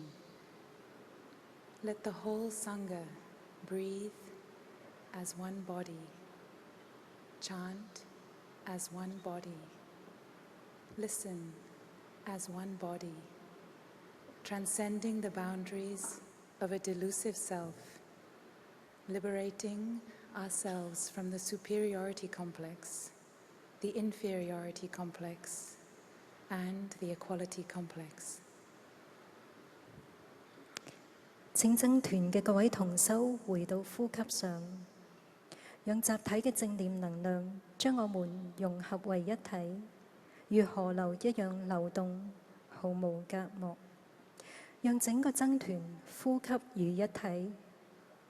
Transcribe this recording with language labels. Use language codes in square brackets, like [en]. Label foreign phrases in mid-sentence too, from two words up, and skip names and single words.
[en] Let the whole Sangha breathe as one body, chant as one body, listen as one body, transcending the boundaries of a delusive self, liberating ourselves from the superiority complex, the inferiority complex, and the equality complex. [yue] 請僧團嘅各位同修回到呼吸上，讓集體嘅正念能量將我們融合為一體，如河流一樣流動，毫無隔膜。讓整個僧團呼吸如一體，